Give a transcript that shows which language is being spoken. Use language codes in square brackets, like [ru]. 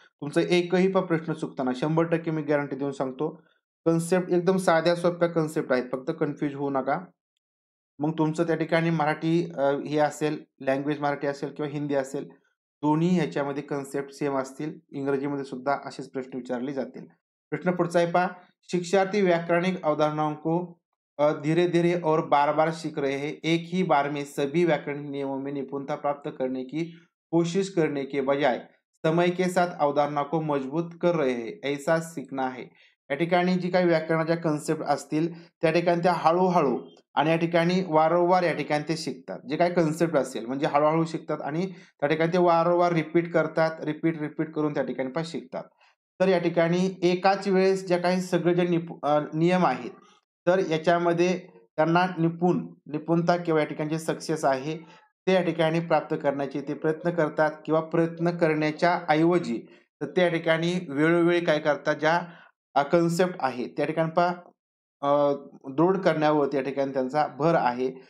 [mr] तुमचा एकही प्रश्न चुकताना 100% मी गॅरंटी देऊन सांगतो. कन्सेप्ट एकदम साध्या सोप्या कन्सेप्ट आहेत. फक्त कन्फ्यूज होऊ नका. मग तुमचं त्या ठिकाणी मराठी हे असेल, लँग्वेज मराठी असेल किंवा हिंदी असेल, दोन्ही ह्याच्यामध्ये कन्सेप्ट सेम असतील. इंग्रजीमध्ये सुद्धा असेच प्रश्न विचारले जातील. प्रश्न पुढचा आहे पहा. [hi] शिक्षार्थी व्याकरणिक अवधारणाओं को धीरे-धीरे और बार-बार सीख रहे हैं. एक ही बार में सभी व्याकरणिक नियमों में निपुणता प्राप्त करने की कोशिश करने के बजाय समय के साथ अवधारणा को मजबूत कर रहे हैं. ऐसा सीखना है. [mr] या ठिकाणी जी काही व्याकरणाच्या कन्सेप्ट असतील त्या ठिकाणी त्या हळू आणि या ठिकाणी वारंवार या ठिकाणी ते शिकतात. जे काही कन्सेप्ट असेल म्हणजे हळू शिकतात आणि त्या ठिकाणी ते वारंवार रिपीट करतात. रिपीट करून त्या ठिकाणी पण शिकतात. तर या ठिकाणी एकाच वेळेस ज्या काही सगळे जे नियम आहेत, तर याच्यामध्ये त्यांना निपुणता किंवा या ठिकाणी जे सक्सेस आहे, ते या ठिकाणी प्राप्त करण्याचे ते प्रयत्न करतात किंवा प्रयत्न करण्याच्या ऐवजी तर त्या ठिकाणी वेळोवेळी काय करतात, ज्या कन्सेप्ट आहे त्या ठिकाणी दृढ करण्यावर त्या ठिकाणी त्यांचा भर आहे.